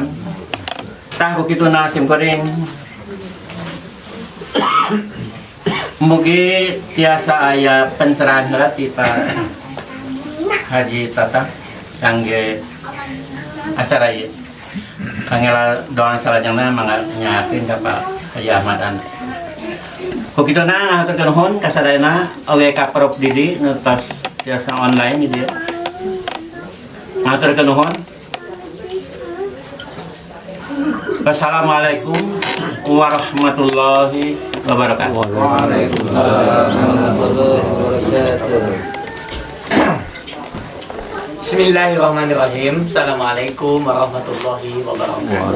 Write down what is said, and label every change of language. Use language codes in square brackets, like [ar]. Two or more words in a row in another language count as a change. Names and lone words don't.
[su] Tah kukituna simkuring mugi tiasa aya penserahan heula ti Pak Haji Tata kangge acara ieu. Kangela doang salajengna mangga nyakeun ka Pak Haji Ahmad Andi. Kukituna ngaturkeun nuhun ka sadayana oge ka Prof Didi nu tos tiasa online ieu. Ngaturkeun nuhun. [ar] والسلام عليكم ورحمة الله وبركاته. وعليكم السلام ورحمة الله وبركاته. Bismillahirrahmanirrahim. السلام عليكم ورحمة الله وبركاته.